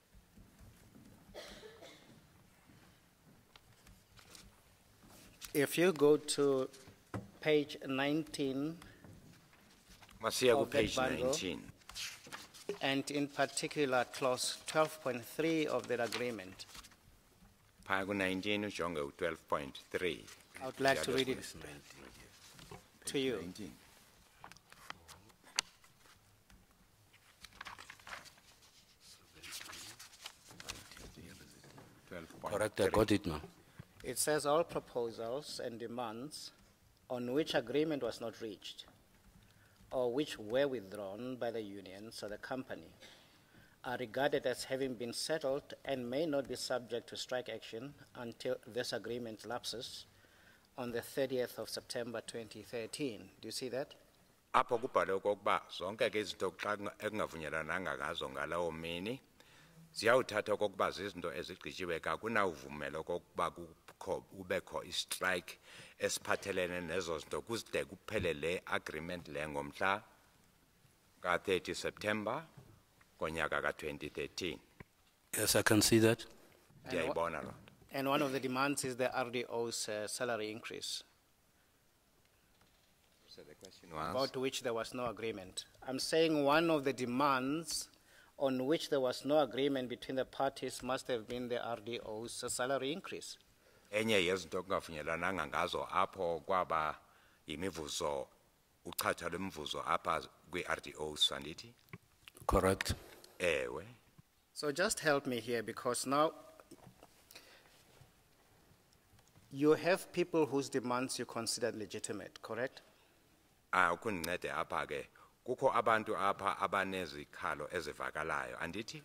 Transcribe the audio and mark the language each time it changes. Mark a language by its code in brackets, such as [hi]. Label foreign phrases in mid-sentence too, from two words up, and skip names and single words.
[en] If you go to page 19, [xh] Masiya ku [en] Of that page bundle. 19. and in particular clause 12.3 of that agreement, [xh] Phaya ku 19 ujonge u 12.3. [en] I would like to read it to you. 19. Correct, I got it now. It says all proposals and demands on which agreement was not reached or which were withdrawn by the unions or the company are regarded as having been settled and may not be subject to strike action until this agreement lapses on the 30th of September 2013. Do you see that? [xh] Apho kubhalwe okokuba zonke ke izinto xa ekungavunyelwananga ngazo ngalawo mini ziyawuthatha okokuba zizinto ezigqityiwe kakunawuvumela okokuba kubekho istrike esiphathelene nezo zinto kuzide kuphele le agreement le ngomhla ka-30 September konyaka ka-2013. [en] Yes, I can see that. [xh] Ndiyayibona loo nto. [en] And one of the demands is the RDO's salary increase, So the question was, about which there was no agreement. I'm saying one of the demands on which there was no agreement between the parties must have been the RDO's salary increase. [xh] enye yezinto kungavunyelwananga ngazo apho kwaba yimivuzo uchatha lwemivuzo apha kwi-RDOs andithi? [en] Correct. [xh] Ewe. [en] So just help me here, because now you have people whose demands you consider legitimate, correct? [xh] Ukundincede apha ke kukho abantu apha abanezikhalo ezivakalayo andithi?